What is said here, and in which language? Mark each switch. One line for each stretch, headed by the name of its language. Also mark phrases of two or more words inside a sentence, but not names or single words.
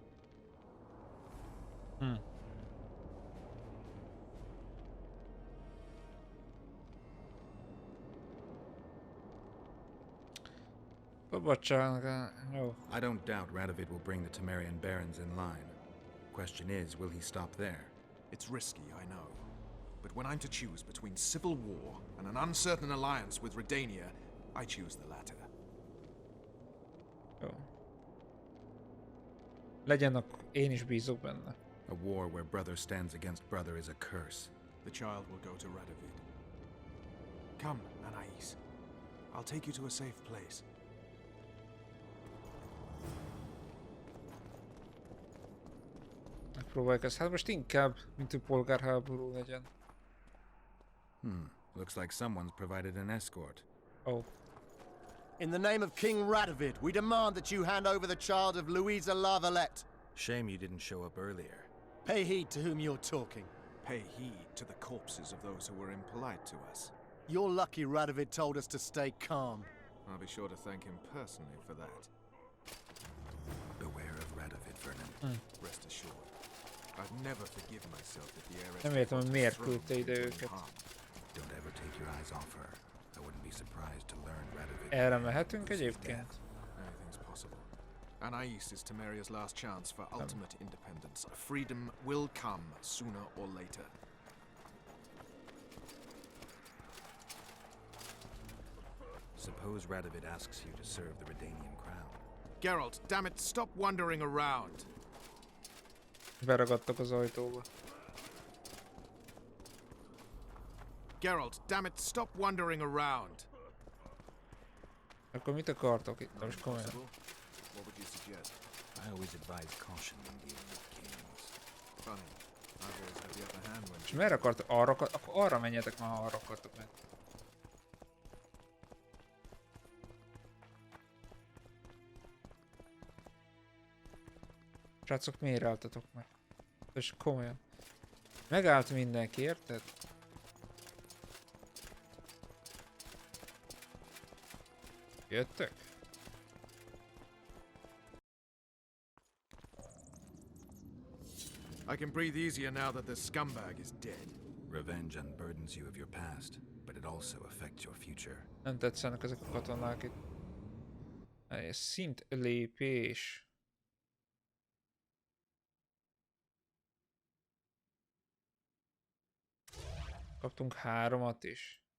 English: I don't doubt Radovid will bring the Temerian barons in line. Question is, will he stop there? It's risky, I know. But But when I'm to choose between civil war and an uncertain alliance with Redania, I choose the latter.
Hungarian: Jó. Legyen, akkor én is bízok benne.
English: A war where brother stands against brother is a curse. The child will go to Radovid. Come, Anais. I'll take you to a safe place.
Hungarian: Megpróbáljuk ezt. Hát most inkább, mint hogy polgárháború legyen.
English: Looks like someone's provided an escort. Oh. In the name of King Radovid, we demand that you hand over the child of Louisa Lavalette. Shame you didn't show up earlier. Pay heed to whom you're talking. Pay heed to the corpses of those who were impolite to us. You're lucky Radovid told us to stay calm. I'll be sure to thank him personally for that. Beware of Radovid, Vernon. Rest assured, I'd never forgive myself if the heiress
Hungarian: Nem értem, hogy
English: fought
Hungarian: miért
English: the throne
Hungarian: küldte ide
English: between
Hungarian: őket.
English: harm. Don't ever take your eyes off her. I wouldn't be surprised to learn Radovid.
Hungarian: Erre mehetünk egyébként?
English: Anything's possible. Anais is Temeria's last chance for ultimate independence. Freedom will come sooner or later. Suppose Radovid asks you to serve the Redanian crown. Geralt, damn it, stop wandering around.
Hungarian: Beragadtak az ajtóba.
English: Geralt, damn it, stop wandering around.
Hungarian: Akkor mit akartok itt? Most komolyan.
English: What would you suggest? I always advise caution when dealing with kings. Funny. I've always had the upper hand when...
Hungarian: És merre akartok? Arra, akkor arra menjetek, már ha arra akartok menni. Srácok, miért álltatok meg? És komolyan. Megállt mindenki, érted? Jöttök?
English: I can breathe easier now that the scumbag is dead. Revenge unburdens you of your past, but it also affects your future.
Hungarian: Nem tetszenek ezek a katonák itt. Szint lépés. Kaptunk 3-at is.